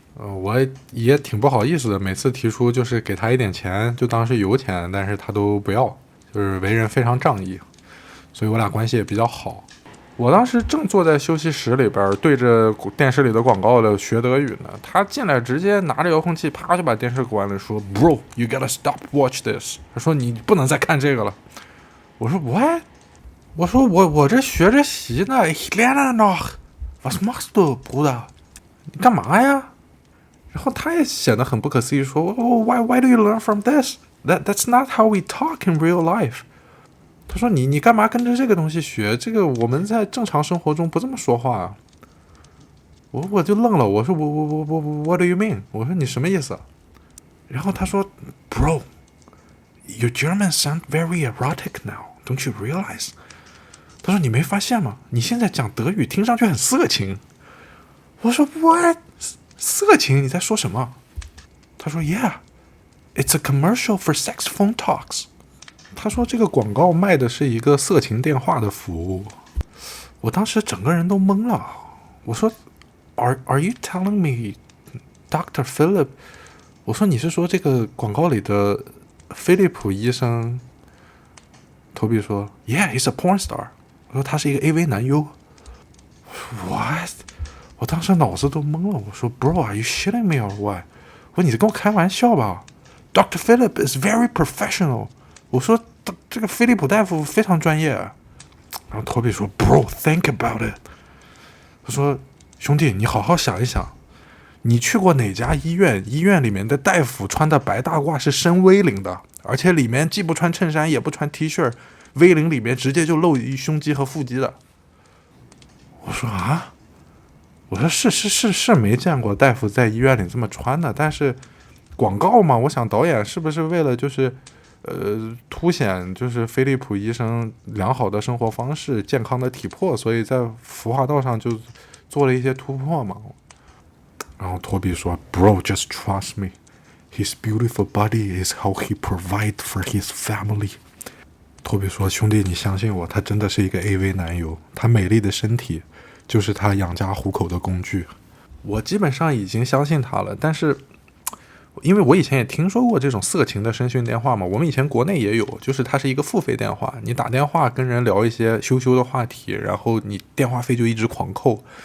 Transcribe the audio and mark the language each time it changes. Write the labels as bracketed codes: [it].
[zh] 我也挺不好意思的，每次提出就是给他一点钱，就当是油钱，但是他都不要，就是为人非常仗义，所以我俩关系也比较好。我当时正坐在休息室里边，对着电视里的广告的学德语呢，他进来直接拿着遥控器，啪就把电视关了，说 [en] "Bro, you gotta stop watch this"， [zh] 他说你不能再看这个了。我说 What？我说我这学着习呢 [de] Ich lerne noch Was machst du, Bruder？ [zh] 你干嘛呀？然后他也显得很不可思议，说 [en] why do you learn from this? That's not how we talk in real life。 [zh] 他说你干嘛跟着这个东西学？这个我们在正常生活中不这么说话啊。我就愣了，我说我 [en] What do you mean？ [zh] 我说你什么意思？ [en] 然后他说 Bro, your German sound very erotic now, don't you realize？ [zh] 他说你没发现吗？你现在讲德语听上去很色情。 [en] 我说 What？ [zh] 色情？你在说什么？ [en] 他说 Yeah, it's a commercial for sex phone talks。 [zh] 他说这个广告卖的是一个色情电话的服务。我当时整个人都懵了。 [en] 我说 Are you telling me Dr. Philip？ [zh] 我说你是说这个广告里的菲利普医生？ [en] 托比说 Yeah, he's a porn star。 [zh] 我说他是一个 AV 男优。 [en] What？ [zh] 我当时脑子都懵了。 [en] 我说 Bro, are you shitting me or what？ [zh] 我说你在跟我开玩笑吧？ [en] Dr. Philip is very professional。 [zh] 我说这个菲利普大夫非常专业。 [en] 然后托比说 Bro, think about it。 [zh] 他说兄弟，你好好想一想，你去过哪家医院？医院里面的大夫穿的白大褂是深 V 领的，而且里面既不穿衬衫也不穿 T 恤，V 领里面直接就露胸肌和腹肌的。我说啊，我说是没见过大夫在医院里这么穿的，但是广告嘛，我想导演是不是为了就是凸显就是菲利普医生良好的生活方式、健康的体魄，所以在服化道上就做了一些突破嘛。 [en] 然后托比说 Bro, just trust me, his beautiful body is how he provides for his family。 [zh] 托比说兄弟，你相信我，他真的是一个 AV 男优，他美丽的身体就是他养家糊口的工具。我基本上已经相信他了，但是因为我以前也听说过这种色情的声讯电话嘛，我们以前国内也有，就是它是一个付费电话，你打电话跟人聊一些羞羞的话题，然后你电话费就一直狂扣。